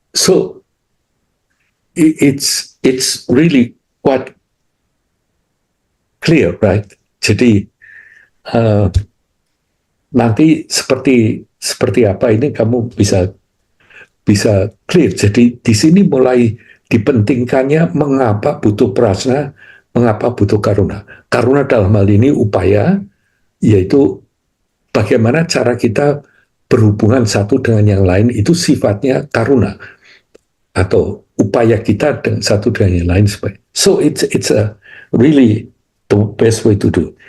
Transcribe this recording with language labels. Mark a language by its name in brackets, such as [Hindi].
[English] So it's really quite clear, right? [Indonesian] Jadi nanti seperti apa ini kamu bisa clear. Jadi di sini mulai dipentingkannya mengapa butuh prasna, mengapa butuh karuna. Karuna dalam hal ini upaya, yaitu bagaimana cara kita berhubungan satu dengan yang lain, itu sifatnya karuna atau upaya kita dengan satu dengan yang lain. [English] So it's a really the best way to do.